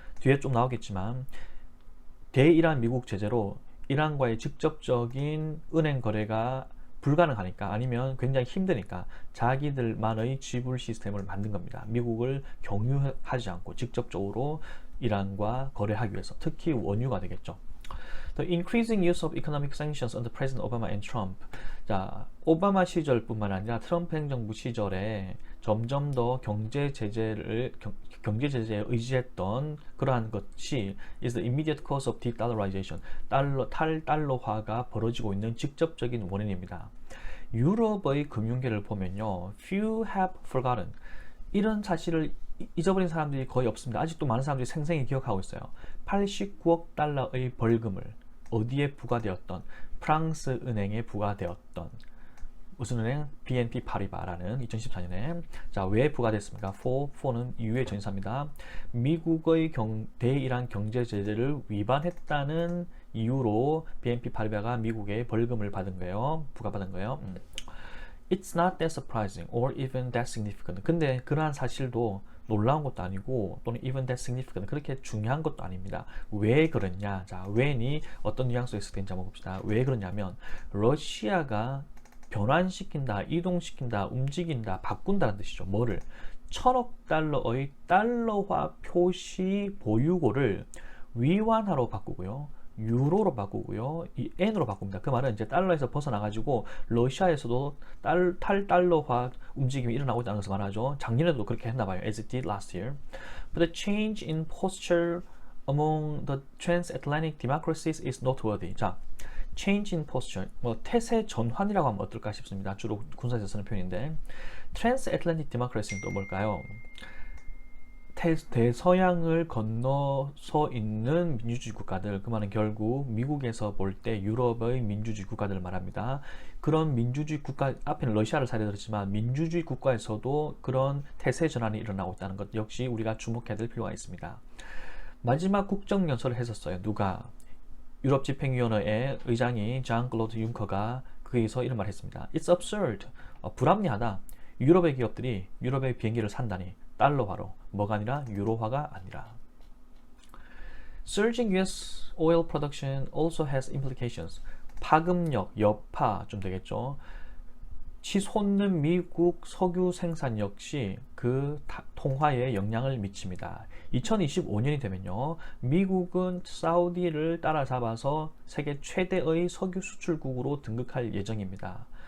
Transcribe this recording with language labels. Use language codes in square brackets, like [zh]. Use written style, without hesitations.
[ko] 뒤에 좀 나오겠지만 대이란 미국 제재로 이란과의 직접적인 은행 거래가 불가능하니까 아니면 굉장히 힘드니까 자기들만의 지불 시스템을 만든 겁니다. 미국을 경유하지 않고 직접적으로 이란과 거래하기 위해서 특히 원유가 되겠죠. [en] The increasing use of economic sanctions under President Obama and Trump. [ko] 자, 오바마 시절뿐만 아니라 트럼프 행정부 시절에 점점 더 경제 제재에 의지했던 그러한 것이 [en] is the immediate cause of de-dollarization. [ko] 탈달러화가 벌어지고 있는 직접적인 원인입니다. 유럽의 금융계를 보면요, [en] few have forgotten. [ko] 이런 사실을 잊어버린 사람들이 거의 없습니다. 아직도 많은 사람들이 생생히 기억하고 있어요. 89억 달러의 벌금을 어디에 부과되었던, 프랑스 은행에 부과되었던, 무슨 은행? BNP 파리바라는 2014년에. 자, 왜 부과됐습니까? for는 이유의 전사입니다. 미국의 대이란 경제 제재를 위반했다는 이유로 BNP 파리바가 미국에 벌금을 받은 거예요. 부과받은 거예요. [en] It's not that surprising or even that significant. [ko] 근데 그러한 사실도 놀라운 것도 아니고 또는 [en] even that significant [ko] 그렇게 중요한 것도 아닙니다. 왜 그러냐? 자, when이 어떤 뉘앙스가 있을 때인지 한번 봅시다. 왜 그러냐면 러시아가 변환시킨다, 이동시킨다, 움직인다, 바꾼다는 뜻이죠. 뭐를? 1000억 달러의 달러화 표시 보유고를 위안화로 바꾸고요. 유로로 바꾸고요. 이 N으로 바꿉니다. 그 말은 이제 달러에서 벗어나가지고 러시아에서도 탈달러화 움직임이 일어나고 있다는 것을 말하죠. 작년에도 그렇게 했나봐요. [en] As it did last year. But the change in posture among the transatlantic democracies is noteworthy. [ko] 자, [en] change in posture, [ko] 태세 전환이라고 하면 어떨까 싶습니다. 주로 군사에서 쓰는 표현인데 transatlantic democracy는 또 뭘까요? 대서양을 건너서 있는 민주주의 국가들, 그 말은 결국 미국에서 볼 때 유럽의 민주주의 국가들을 말합니다. 그런 민주주의 국가, 앞에는 러시아를 사례 들었지만 민주주의 국가에서도 그런 태세 전환이 일어나고 있다는 것 역시 우리가 주목해야 될 필요가 있습니다. 마지막 국정연설을 했었어요. 누가? 유럽집행위원회의 의장이 장 클로드 융커가 거기서 이런 말을 했습니다. [en] It's absurd. [ko] 불합리하다. 유럽의 기업들이 유럽의 비행기를 산다니 달러화로, 뭐가 아니라 유로화가 아니라. [en] Surging US oil production also has implications. [ko] 파급력, 여파 좀 되겠죠. 치솟는 미국 석유 생산 역시 그 통화에 영향을 미칩니다. 2025년이 되면요, 미국은 사우디를 따라잡아서 세계 최대의 석유 수출국으로 등극할 예정입니다.